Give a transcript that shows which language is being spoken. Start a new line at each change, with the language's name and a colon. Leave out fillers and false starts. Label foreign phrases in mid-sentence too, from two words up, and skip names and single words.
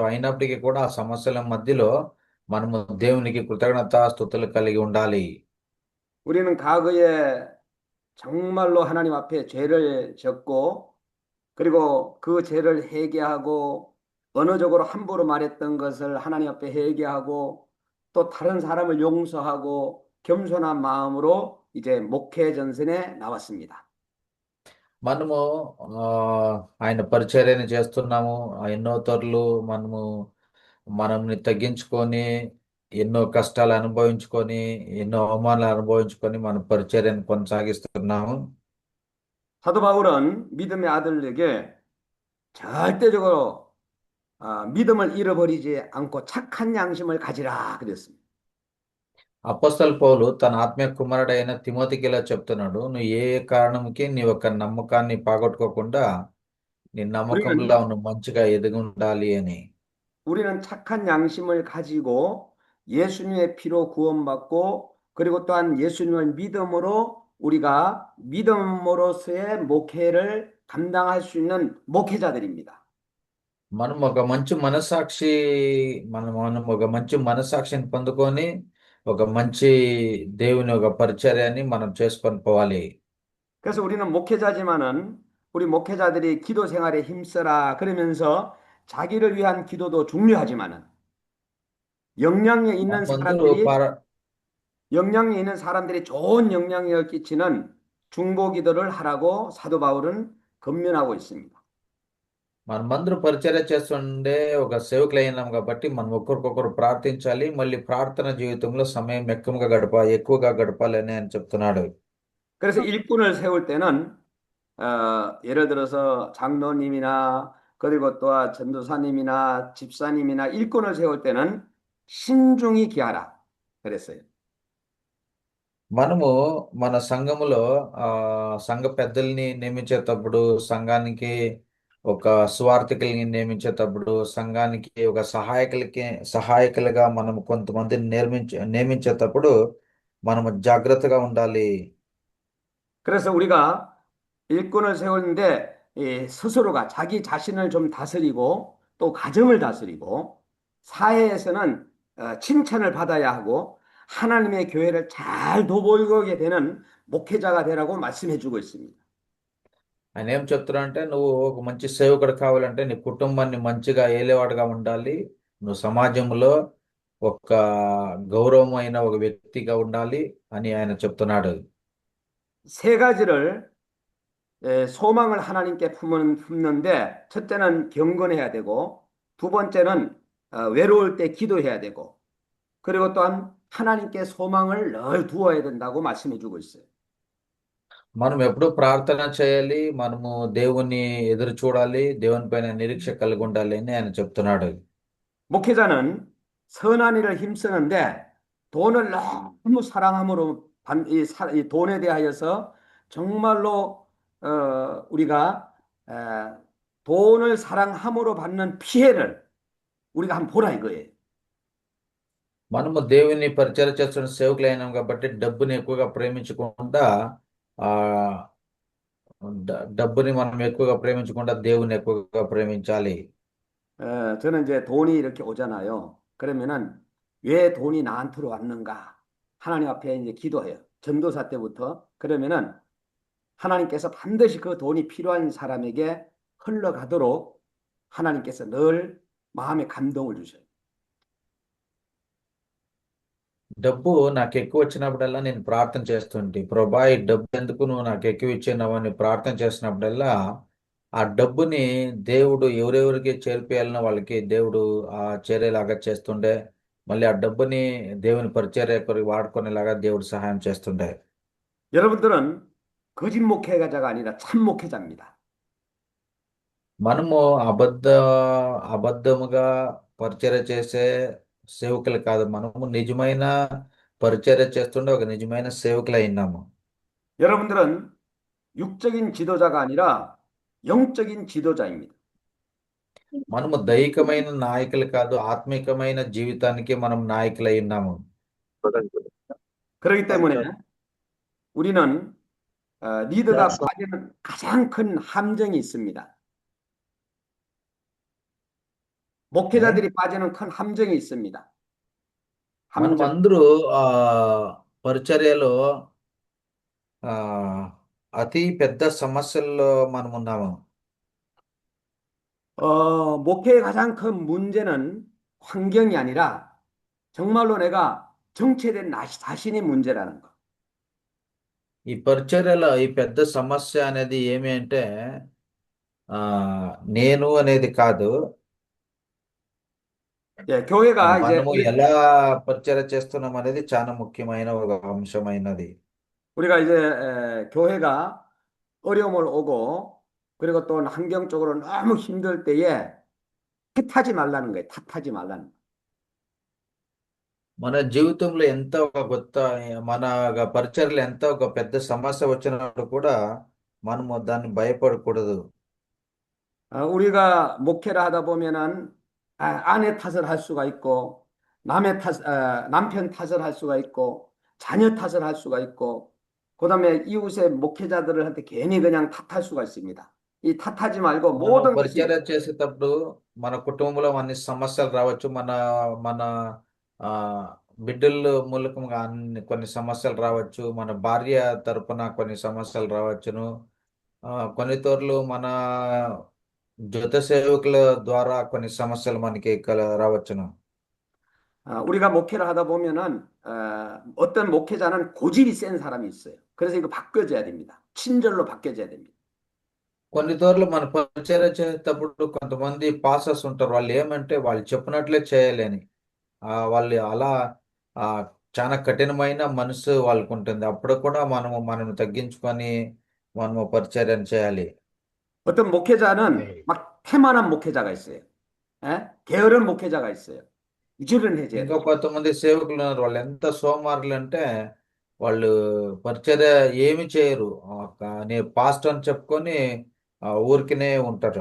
Telugu: అయినప్పటికీ కూడా ఆ సమస్యల మధ్యలో మనము దేవునికి కృతజ్ఞతాస్తుతులు కలిగి ఉండాలి.
Korean: 우리는 과거에 정말로 하나님 앞에 죄를 졌고 그리고 그 죄를 회개하고 언어적으로 함부로 말했던 것을 하나님 앞에 회개하고 또 다른 사람을 용서하고 겸손한 마음으로 이제 목회 전선에 나왔습니다.
Telugu: మనము ఆయన పరిచర్యను చేస్తున్నాము. ఎన్నో తోర్లు మనల్ని తగ్గించుకొని ఎన్నో కష్టాలు అనుభవించుకొని ఎన్నో అవమానాలు అనుభవించుకొని మన పరిచర్యను కొనసాగిస్తున్నాము.
Korean: 사도 바울은 믿음의 아들에게 절대적으로 믿음을 잃어버리지 않고 착한 양심을 가지라 그랬습니다.
Telugu: అపోస్తలుడు పౌలు తన ఆత్మీయ కుమారుడైన తిమోతికి ఇలా చెప్తున్నాడు, నువ్వు ఏ కారణంకి నీ యొక్క నమ్మకాన్ని పోగొట్టుకోకుండా నీ నమ్మకంలో నువ్వు మంచిగా ఎదిగి ఉండాలి అని.
Korean: 우리는 착한 양심을 가지고 예수님의 피로 구원받고 그리고 또한 예수님을 믿음으로 우리가 믿음으로서의 목회를 감당할 수 있는 목회자들입니다.
Telugu: మనం ఒక మంచి మనసాక్షిని పొందుకొని ఒక మంచి దేవుని ఒక పరిచర్యని మనం చేసుకొని పోవాలి.
Korean: 그래서 우리는 목회자지만은 우리 목회자들이 기도 생활에 힘써라 그러면서 자기를 위한 기도도 중요하지만은 영향력 있는 사람들이 좋은 영향력을 끼치는 중보기도를 하라고 사도 바울은 권면하고 있습니다.
Telugu: మనమందరూ పరిచర్య చేస్తుండే ఒక సేవకులు అయినాం కాబట్టి మనం ఒకరికొకరు ప్రార్థించాలి. మళ్ళీ ప్రార్థన జీవితంలో సమయం ఎక్కువగా గడపాలని ఆయన చెప్తున్నాడు.
Korean: 그래서 일꾼을 세울 때는 예를 들어서 장로님이나 그리고 또 전도사님이나 집사님이나 일꾼을 세울 때는 신중히 기하라 그랬어요.
Telugu: మనము మన సంఘములో సంఘ పెద్దల్ని నియమించేటప్పుడు, సంఘానికి ఒక సువార్థికుల్ని నియమించేటప్పుడు, సంఘానికి ఒక సహాయకులుగా మనం కొంతమందిని నియమించేటప్పుడు మనము జాగ్రత్తగా ఉండాలి.
Korean: 그래서 우리가 일꾼을 세우는데 스스로가 자기 자신을 좀 다스리고 또 가정을 다스리고 사회에서는 칭찬을 받아야 하고 하나님의 교회를 잘 도보이게 되는 목회자가 되라고 말씀해 주고 있습니다.
Telugu: ఆయన ఏం చెప్తున్నారంటే, నువ్వు ఒక మంచి సేవకుడు కావాలంటే నీ కుటుంబాన్ని మంచిగా ఏలేవాడుగా ఉండాలి. నువ్వు సమాజంలో ఒక గౌరవమైన ఒక వ్యక్తిగా ఉండాలి అని ఆయన చెప్తున్నాడు.
Korean: 세 가지를 소망을 하나님께 품는데 첫째는 경건해야 되고 두 번째는 외로울 때 기도해야 되고 그리고 또한 하나님께 소망을 늘 두어야 된다고 말씀해 주고 있어요.
Telugu: మనం ఎప్పుడూ ప్రార్థన చేయాలి. మనము దేవుని ఎదురు చూడాలి. దేవుని పైన నిరీక్ష కలిగి ఉండాలి అని ఆయన చెప్తున్నాడు.
Korean: 목회자는 선한 일을 힘쓰는데 돈을 너무 사랑함으로 이 돈에 대하여서 정말로 우리가 돈을 사랑함으로 받는 피해를 우리가 한번 보라 이거예요.
Telugu: మనము దేవుని పరిచర్య చేస్తున్న సేవకులు అయినాం కాబట్టి డబ్బుని ఎక్కువగా ప్రేమించకుండా ఆ డబ్బుని మనం ఎక్కువగా ప్రేమించకుండా దేవుని ఎక్కువగా ప్రేమించాలి.
Korean: 저는 이제 돈이 이렇게 오잖아요. 그러면은 왜 돈이 나한테로 왔는가? 하나님 앞에 이제 기도해요. 전도사 때부터. 그러면은 하나님께서 반드시 그 돈이 필요한 사람에게 흘러가도록 하나님께서 늘 마음에 감동을 주셔요.
Telugu: డబ్బు నాకు ఎక్కువ వచ్చినప్పుడల్లా నేను ప్రార్థన చేస్తుంటే, ప్రభా ఈ డబ్బు ఎందుకు నువ్వు నాకు ఎక్కువ ఇచ్చినావు అని ప్రార్థన చేసినప్పుడల్లా ఆ డబ్బుని దేవుడు ఎవరెవరికి చేర్పియాలనో వాళ్ళకి దేవుడు చేరేలాగా చేస్తుండే. మళ్ళీ ఆ డబ్బుని దేవుని పరిచర్య కొరకు వాడుకునేలాగా దేవుడు సహాయం చేస్తుండే.
Korean: 여러분들은 거짓 목회자가 아니라 참 목회자입니다.
Telugu: మనము అబద్ధముగా పరిచర్య చేసే సేవకులు కాదు. మనము నిజమైన పరిచర్య చేస్తుండే ఒక నిజమైన సేవకులై ఉన్నాము.
Korean: 여러분들은 육적인 지도자가 아니라 영적인 지도자입니다.
Telugu: మనము దైహికమైన నాయకులు కాదు, ఆత్మికమైన జీవితానికి మనం నాయకులై ఉన్నాము.
Korean: 그렇기 때문에 우리는 리더가 빠지는 가장 큰 함정이 있습니다. 목회자들이 빠지는 큰 함정이 있습니다. 함정.
Telugu: మనమందరూ పరిచర్యలో అతి పెద్ద సమస్యల్లో మనం ఉన్నాము.
Korean: 목회의 가장 큰 문제는 환경이 아니라 정말로 내가 정체된 나 자신이 문제라는 거.
Telugu: ఈ పరిచర్యలో ఈ పెద్ద సమస్య అనేది ఏమి అంటే నేను అనేది కాదు.
Korean: 교회가 이제
Telugu: మనము ఎలా పరిచర్య చేస్తున్నాం అనేది చాలా ముఖ్యమైన ఒక అంశమైనది.
Korean: 우리가 이제 교회가 어려움을 오고 그리고 또 환경적으로 너무 힘들 때에 탓하지 말라는 거예요. 탓하지 말라는 거.
Telugu: మన జీవితంలో ఎంత మన పరిచర్యలు ఎంత ఒక పెద్ద సమస్య వచ్చినప్పుడు కూడా మనము దాన్ని భయపడకూడదు.
Korean: 우리가 목회를 하다 보면은 아내 탓을 할 수가 있고 남편 탓을 할 수가 있고 자녀 탓을 할 수가 있고 그다음에 이웃의 목회자들한테 괜히 그냥 탓할 수가 있습니다. 이 탓하지 말고 모든 것이
Telugu: పరిచర్య చేసేటప్పుడు మన కుటుంబంలో అన్ని సమస్యలు రావచ్చు. మన బిడ్డల మూలకంగా కొన్ని సమస్యలు రావచ్చు. మన భార్య తరపున కొన్ని సమస్యలు రావచ్చును. కొన్ని తోర్లు మన జొత సేవకుల ద్వారా కొన్ని సమస్యలు మనకి రావచ్చును.
Korean: 우리가 목회를 하다 보면은 어떤 목회자는 고집이 센 사람이 있어요. 그래서 이거 바꿔줘야 됩니다. 친절로 바뀌어져야 됩니다.
Telugu: కొన్నిసార్లు మన పరిచర్య చేసేటప్పుడు కొంతమంది పాస్టర్స్ ఉంటారు. వాళ్ళు ఏమంటే వాళ్ళు చెప్పినట్లే చేయాలని. వాళ్ళు అలా ఆ, చాలా కఠినమైన మనసు వాళ్ళకు ఉంటుంది. అప్పుడు కూడా మనం తగ్గించుకొని మనము పరిచర్యను చేయాలి.
Korean: 어떤 목회자는 막 태만한 목회자가 있어요. 예? 게으른 목회자가 있어요. 부지런해져야
Telugu: ఇంకా
Korean: 돼요.
Telugu: కొంతమంది సేవకులు ఉన్నారు. వాళ్ళు ఎంత సోమారులు అంటే వాళ్ళు పరిచర్య ఏమి చేయరు. నేను పాస్టర్ అని చెప్పుకొని ఊరికినే ఉంటారు.